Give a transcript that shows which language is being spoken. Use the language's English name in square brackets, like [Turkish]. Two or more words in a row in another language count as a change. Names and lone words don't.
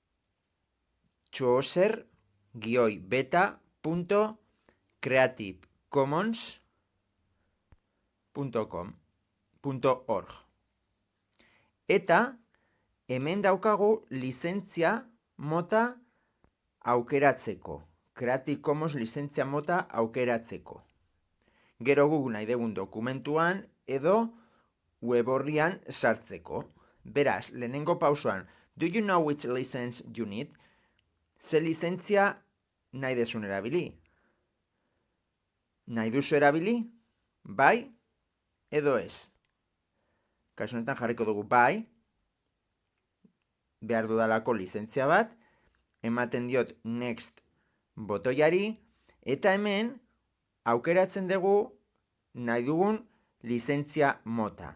[Basque] chooser-beta.creativecommons.org Eta hemen daukagu lizentzia mota aukeratzeko. Creative Commons lizentzia mota aukeratzeko. Gero guk nahi dugun dokumentuan edo web horrian sartzeko. Beraz, lehenengo pausoan, [English] do you know which license you need? [Basque] Ze lizentzia nahi desun erabili? Nahi duzu erabili? Bai edo ez? Kasu honetan jarriko dugu bai, behar dudalako lizentzia bat, ematen diot next botoiari, eta hemen aukeratzen dugu nahi dugun lizentzia mota.